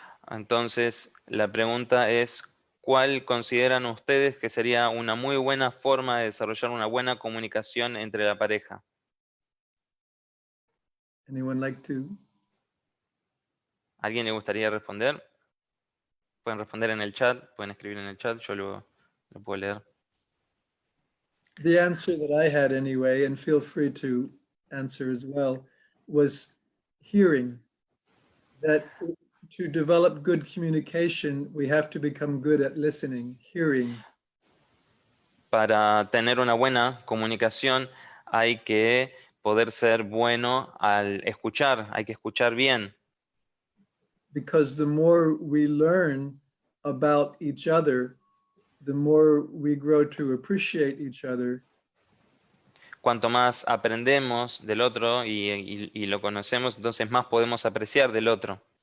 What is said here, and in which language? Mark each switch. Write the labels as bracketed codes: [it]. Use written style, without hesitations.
[es] Entonces la pregunta es, ¿cuál consideran ustedes que sería una muy buena forma de desarrollar una buena comunicación entre la pareja? [en] Anyone like to? [es] ¿Alguien le gustaría responder? Pueden responder en el chat, pueden escribir en el chat, yo lo puedo leer. [en] The answer that I had anyway, and feel free to answer as well, was hearing. That to develop good communication, we have to become good at listening, hearing. [es] Para tener una buena comunicación hay que poder ser bueno al escuchar, hay que escuchar bien. [en] Because the more we learn about each other, the more we grow to appreciate each other. [es] Cuanto más aprendemos del otro y lo conocemos, entonces más podemos apreciar del otro.